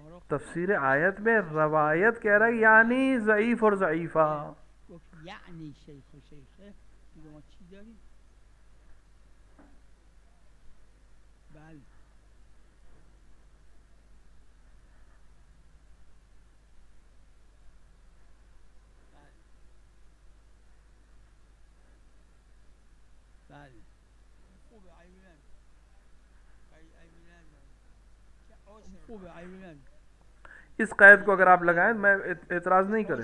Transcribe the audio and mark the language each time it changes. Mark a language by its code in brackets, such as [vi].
[ur] तफसीर आयत में रवायत कह रहा है यानी ज़ईफ़ और ज़ईफ़ा। [fa] گفت یعنی شیخ و شیخه دیگه ما چی داریم؟ بله بله خوبه عیبی نداره. عیبی نداره. خوبه عیبی نداره. [ur] इस कैद को अगर आप लगाएं मैं एतराज़ नहीं करें।